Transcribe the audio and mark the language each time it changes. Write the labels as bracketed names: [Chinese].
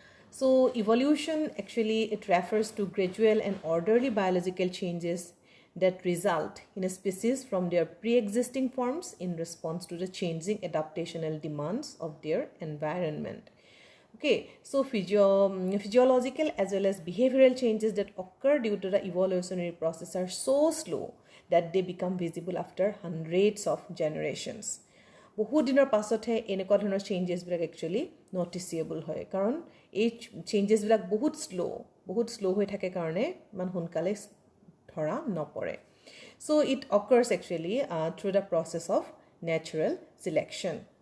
[English] So evolution actually, it refers to gradual and orderly biological changes that result in a species from their pre-existing forms in response to the changing adaptational demands of their environment. Okay, so physiological as well as behavioral changes that occur due to the evolutionary process are so slow that they become visible after hundreds of generations. [Assamese] বহুত দিনৰ পাছতহে এনেকুৱা ধৰণৰ চেঞ্জেছবিলাক [English] actually noticeable [Assamese] হয়, কাৰণ এই চেঞ্জেছবিলাক বহুত slow হৈ থাকে কাৰণে ইমান সোনকালে ধৰা নপৰে. [English] So it occurs actually through the process of natural selection.